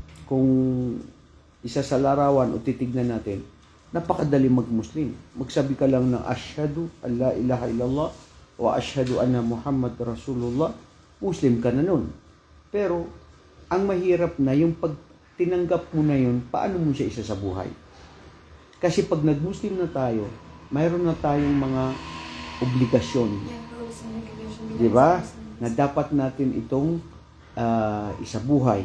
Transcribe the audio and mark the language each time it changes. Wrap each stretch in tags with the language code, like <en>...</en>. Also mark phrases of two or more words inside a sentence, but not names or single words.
<tl>kung isa sa larawan o titignan natin, napakadali mag-Muslim. Magsabi ka lang ng</tl> <ar>أشهد أن لا إله إلا الله وأشهد أن محمدا رسول الله,</ar> <tl>Muslim ka na nun. Pero, ang mahirap na yung pag tinanggap mo na yun, paano mo siya isa sa buhay? Kasi pag nag-Muslim na tayo, mayroon na tayong mga obligasyon. Di ba? Na dapat natin itong isabuhay.</tl>